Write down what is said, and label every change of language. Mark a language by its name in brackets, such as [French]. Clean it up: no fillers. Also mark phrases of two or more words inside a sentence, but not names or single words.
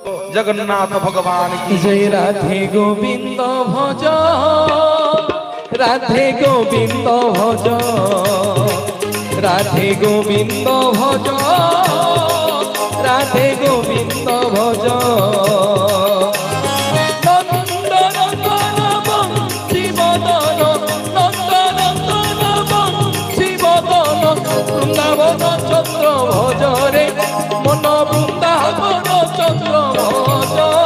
[Hindi] जगन्नाथ भगवान की जय। राधे गोविंद भज, राधे गोविंद भज, राधे गोविंद भज, राधे गोविंद भज। [Bangla] বৃন্দাবন চন্দ্র ভজ রে মন, বৃন্দাবন চন্দ্র ভজ।